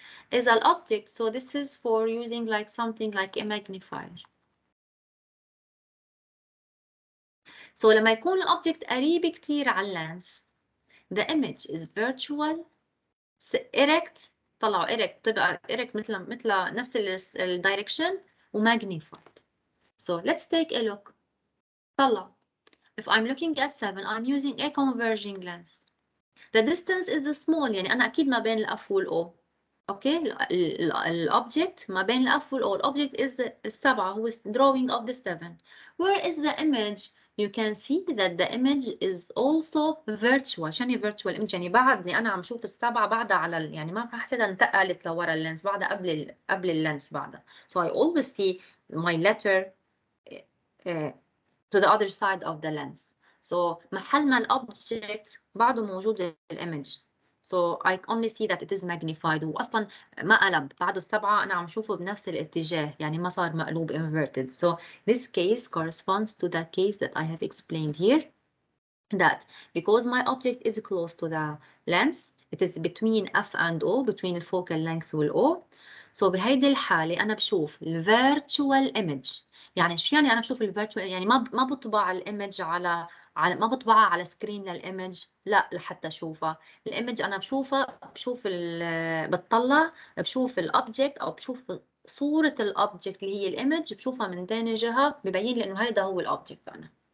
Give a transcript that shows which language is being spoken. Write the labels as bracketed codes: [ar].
[en] Is an object, so this is for using like something like a magnifier. [ar] So لما يكون الأوبجكت قريب كتير على اللينس [en] the image is virtual erect [ar] طلعوا erect تبقى erect مثل نفس الدايركشن وmagnified. [en] So let's take a look. طلع. If I'm looking at 7 I'm using a converging lens. [ar] The distance is small يعني أنا أكيد ما بين الأف والأو. Okay, الأوبجكت ما بين الأف والأو. [en] الأوبجكت is 7 هو drawing of the 7. Where is the image? You can see that the image is also virtual. [ar] شنو virtual image؟ يعني بعدني أنا عم شوف السبعة بعدها على يعني ما حسيتها انتقلت لورا اللينس بعدها قبل اللينس بعدها. [en] So I always see my letter to the other side of the lens. So [ar] محل ما الأوبجكت بعده موجود الإيمج. [en] So I only see that it is magnified. [ar] وأصلا ما قلب بعده السبعة أنا عم شوفه بنفس الاتجاه يعني ما صار مقلوب inverted. [en] So this case corresponds to the case that I have explained here, that because my object is close to the lens, it is between F and O, between الfocal length وال O. [ar] So بهيدي الحالة أنا بشوف virtual image. يعني شو يعني أنا بشوف virtual؟ يعني ما بطبع الإيمج على ما بطبعها على سكرين للإيمج، لا لحتى أشوفها. الإيمج أنا بشوفها، بتطلع بشوف الأوبجكت أو بشوف صورة الأوبجكت اللي هي الإيمج، بشوفها من تاني جهة، ببين لي إنه هيدا هو الأوبجكت أنا.